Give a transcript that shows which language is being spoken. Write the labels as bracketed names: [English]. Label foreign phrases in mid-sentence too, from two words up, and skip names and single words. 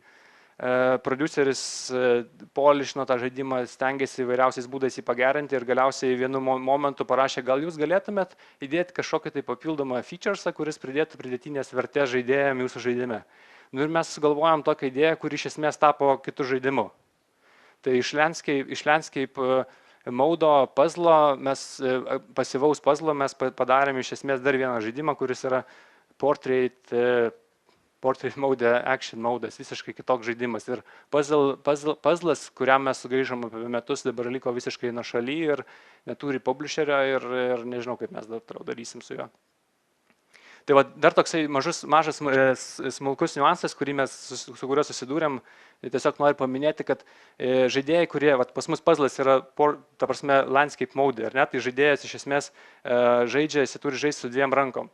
[Lithuanian] Produceris polišino tą žaidimą, stengiasi įvairiausiais būdais jį pagerinti ir galiausiai vienu momentu parašė, gal jūs galėtumėt įdėti kažkokį tai papildomą featuresą, kuris pridėtų pridėtinės vertės žaidėjam jūsų žaidime. Ir mes sugalvojom tokią idėją, kuri iš esmės tapo kitų žaidimų. Tai iš Landscape maudo puzzlo, pasyvaus puzzlo mes padarėme iš esmės dar vieną žaidimą, kuris yra [English] Portrait mode, [Lithuanian] action modas, visiškai kitoks žaidimas. Ir puzzlas, kuriam mes sugrįžom apie metus, dabar liko visiškai nuošaly ir neturi publisherio ir nežinau, kaip mes darysim su juo. Tai va, dar toksai mažas smulkus niuansas, su kuriuo susidūrėm, tiesiog noriu paminėti, kad žaidėjai, kurie, va, pas mus puzzlas yra, ta prasme, [English] landscape mode, [Lithuanian] ar ne, tai žaidėjas iš esmės žaidžia, jis turi žaisti su 2 rankom.